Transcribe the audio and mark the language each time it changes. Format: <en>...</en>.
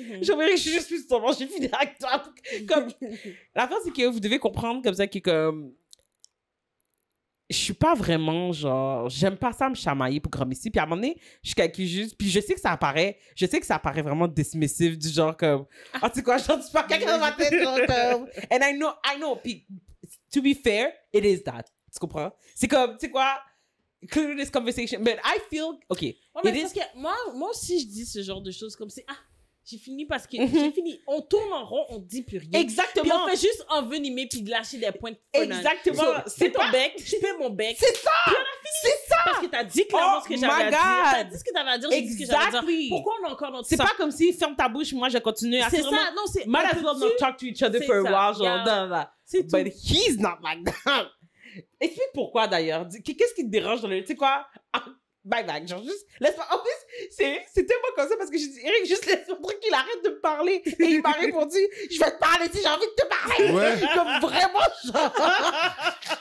<fr>Genre, Eric, je suis juste plus sur ton bord, j'ai fini avec toi. Comme, l'affaire, c'est que vous devez comprendre comme ça que, comme, je suis pas vraiment, genre, j'aime pas ça me chamailler pour comme ici. Puis à un moment donné, je calcule juste. Puis je sais que ça apparaît vraiment dismissif, du genre comme, ah, tu sais quoi, genre, tu parles quelqu'un dans ma tête, genre comme.</fr> <en>And I know. Puis, to be fair, it is that.</en> <fr>Tu comprends? C'est comme, tu sais quoi,</fr> <en>clear this conversation. But I feel, OK.</en> <fr>Ouais, mais parce que moi aussi, je dis ce genre de choses comme c'est, j'ai fini parce que j'ai fini. On tourne en rond, on dit plus rien. Exactement. Puis on fait juste envenimer puis lâcher des points de Exactement. C'est ton bec, je fais mon bec. C'est ça! C'est ça! Parce que t'as dit clairement ce que j'avais à dire. T'as dit ce que t'avais à dire, j'ai dit ce que j'avais à dire. Pourquoi on est encore dans tout ça? C'est pas comme si ferme ta bouche, moi je continue à c'est ça, non, c'est...</fr> <en>Might as well not talk to each other for a while, genre,</en> <fr>C'est tout.</fr> <en>But he's not like that.</en> <fr>Explique pourquoi d'ailleurs. Qu'est-ce qui te dérange dans le. Tu sais quoi? Ah, bye bye. Genre, juste. Laisse-moi. En plus, c'est tellement comme ça parce que j'ai dit, Eric, juste laisse-moi tranquille, arrête de me parler. Et il m'a répondu, je vais te parler si j'ai envie de te parler. Ouais. Comme vraiment, genre.</fr>